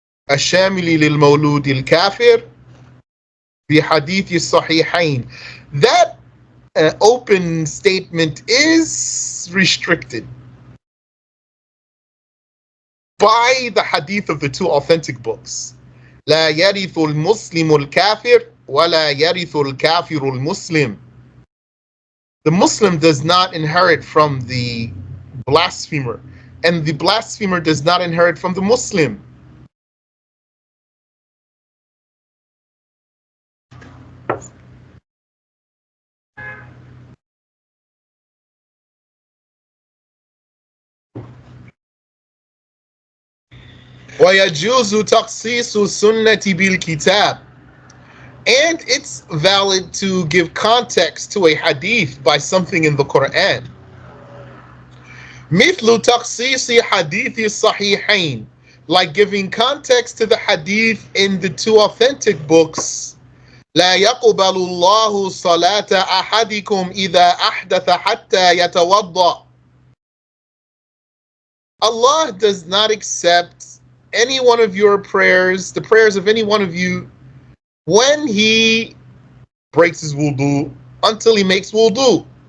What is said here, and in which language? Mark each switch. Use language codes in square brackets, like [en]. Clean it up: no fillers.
[ar] الشامل للمولود الكافر بحديث الصحيحين. [en] That open statement is restricted by the hadith of the 2 authentic books. [ar] لا يرث المسلم الكافر ولا يرث الكافر المسلم. [en] The Muslim does not inherit from the blasphemer, and the blasphemer does not inherit from the Muslim. [ar] وَيَجُوزُ تَخْصِيصُ السُنَّةِ بِالْكِتَابِ. [en] And it's valid to give context to a hadith by something in the Quran. [ar] مثل تخصيص حديث الصحيحين, [en] like giving context to the hadith in the two authentic books. [ar] لا يقبل الله صلاة أحدكم إذا أحدث حتى يتوضأ. [en] Allah does not accept any one of your prayers, the prayers of any one of you, when he breaks his wudu, until he makes wudu.